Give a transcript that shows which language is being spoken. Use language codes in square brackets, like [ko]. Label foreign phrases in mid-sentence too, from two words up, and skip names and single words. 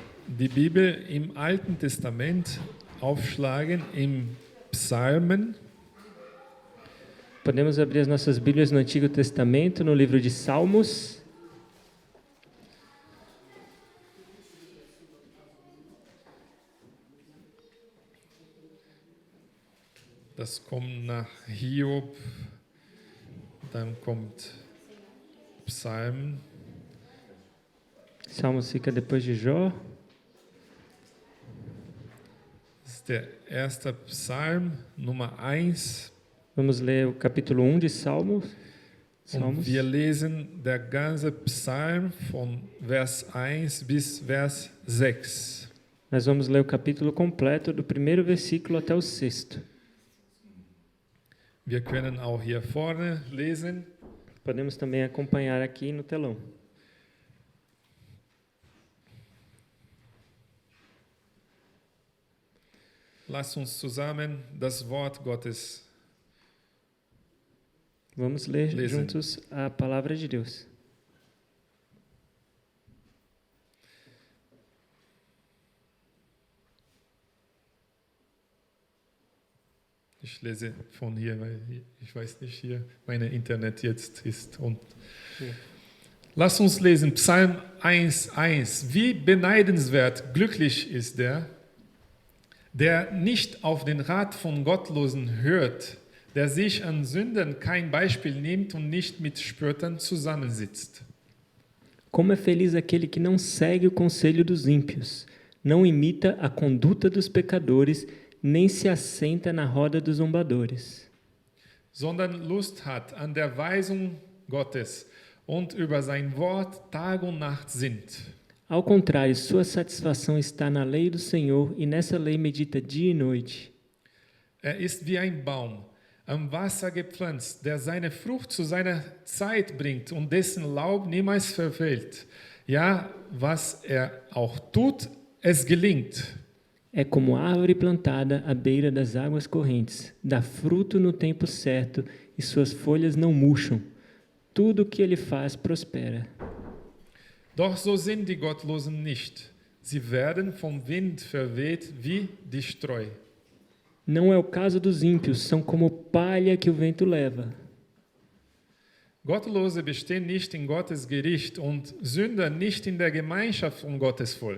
[de] die Bibel im Alten Testament aufschlagen, im Psalmen. [pt] Podemos abrir as nossas Bíblias no Antigo Testamento, no livro de Salmos. [de] Das kommt nach Hiob, dann kommt Psalmen. [pt] Salmos fica depois de Jó. [de] Das ist der erste Psalm, Nummer 1. [pt] Vamos ler o capítulo 1 de Salmos. [de] Und wir lesen der ganze Psalm von Vers 1 bis Vers 6. [pt] Nós vamos ler o capítulo completo, do primeiro versículo até o 6º. [de] Wir können auch hier vorne lesen. [pt] Podemos também acompanhar aqui no telão. [de] Lasst uns zusammen das Wort Gottes [pt] Vamos ler [de] lesen. [pt] juntos a palavra de Deus. [de] Ich lese von hier, weil ich weiß nicht, hier mein Internet jetzt ist. Und Lass uns lesen, Psalm 1,1. Wie beneidenswert, glücklich ist der nicht auf den Rat von Gottlosen hört, der sich an Sündern kein Beispiel nimmt und nicht mit Spöttern zusammensitzt. [pt] Como é feliz aquele que não segue o conselho dos ímpios, não imita a conduta dos pecadores, nem se assenta na roda dos zombadores, [de] Sondern Lust hat an der Weisung Gottes und über sein Wort Tag und Nacht sinnt. [pt] Ao contrário, sua satisfação está na lei do Senhor e nessa lei medita dia e noite. [de] Ist wie ein Baum am Wasser gepflanzt, der seine Frucht zu seiner Zeit bringt und dessen Laub niemals verfällt. Ja, was auch tut, es gelingt. [pt] É como árvore plantada à beira das águas correntes, dá fruto no tempo certo e suas folhas não murcham. Tudo o que ele faz prospera. [de] Doch so sind die Gottlosen nicht. Sie werden vom Wind verweht wie die Streu. [pt] Não é o caso dos ímpios, são como palha que o vento leva. [de] Gottlose bestehen nicht in Gottes Gericht und Sünder nicht in der Gemeinschaft von Gottes Volk.